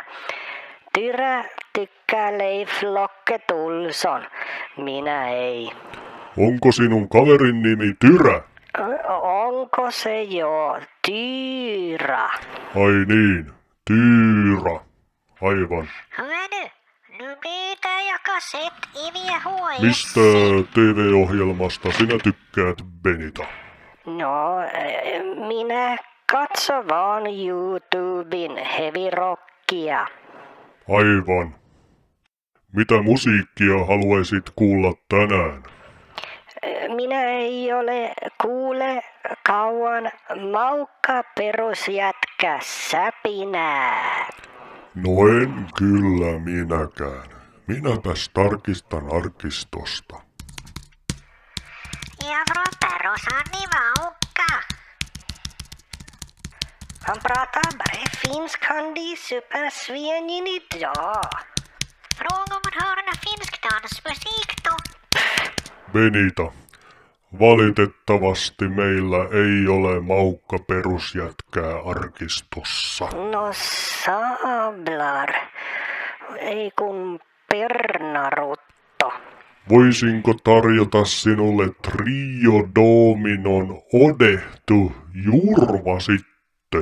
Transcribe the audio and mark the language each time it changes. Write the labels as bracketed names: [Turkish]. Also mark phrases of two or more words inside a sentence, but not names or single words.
[Finnish] Tyrä tykkää Leif Lokke Tulson, minä ei. Onko sinun kaverin nimi Tyrä? Onko se jo Tyra? Ai niin, Tyra. Aivan. [Swedish] Hördu, nu byter jag kassett i VHS. [Finnish] Mistä TV-ohjelmasta sinä tykkäät, Benita? No, minä katso vaan YouTuben heavy-rockia. Aivan. Mitä musiikkia haluaisit kuulla tänään? Minä ei ole kuule kauan maukka perusjätkä säpinää. No en kyllä minäkään. Minäpäs tarkistan arkistosta. [Swedish] Ja från Perusani Vaukka. Han pratar bara finsk i Supersvängin idag. Fråga om man hör någon finsk dansmusik då. [Finnish] Benita, Valitettavasti meillä ei ole Maukka perusjätkää arkistossa. No Sablar, ei kun Pernarutto. Voisinko tarjota sinulle Trio Dominon Odehtu Jurva sitten?